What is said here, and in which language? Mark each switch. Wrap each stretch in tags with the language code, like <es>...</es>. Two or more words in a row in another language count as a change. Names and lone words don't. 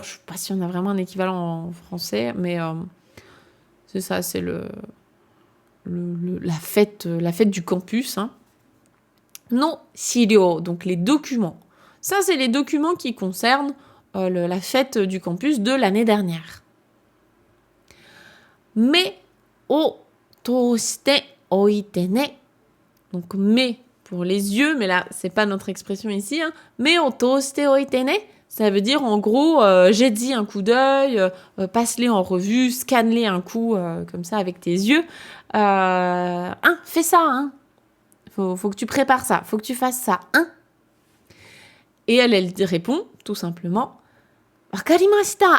<fr>Je ne sais pas si on a vraiment un équivalent en français, mais c'est ça, c'est la fête du campus.</fr> <ja>の資料,</ja> <fr>donc les documents. Ça, c'est les documents qui concernent la fête du campus de l'année dernière.</fr> <ja>目を通しておいてね.</ja> <fr>Donc, me pour les yeux, mais là, c'est pas notre expression ici.</fr> <ja>目を通しておいてね,</ja> <fr>Ça veut dire, en gros, jette-y un coup d'œil, passe-les en revue, scanne-les un coup, comme ça, avec tes yeux. Fais ça, hein. Faut que tu prépares ça, faut que tu fasses ça, hein. Et elle répond, tout simplement, Wakarimashita.</fr>